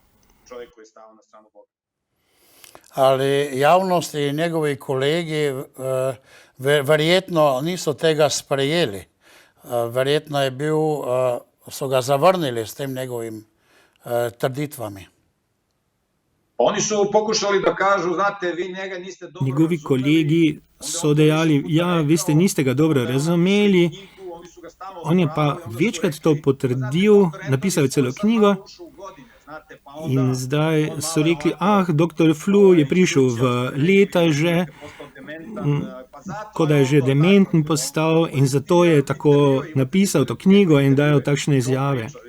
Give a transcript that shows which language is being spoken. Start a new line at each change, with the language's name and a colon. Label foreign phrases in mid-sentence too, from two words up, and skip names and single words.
Slovenian: Ali javnost in njegovi kolegi verjetno niso tega sprejeli. Verjetno je bil, so ga zavrnili s tem njegovim trditvami.
Serbian: Oni su pokušali da kažu, znate, vi njega niste dobro
Slovenian: Njegovi kolegi so dejali, ja, vi ste niste ga dobro razumeli. On je pa večkrat to potrdil, napisal je celo knjigo in zdaj so rekli, doktor Flu je prišel v leta že, kot da je že dementen postal in zato je tako napisal to knjigo in dajal takšne izjave.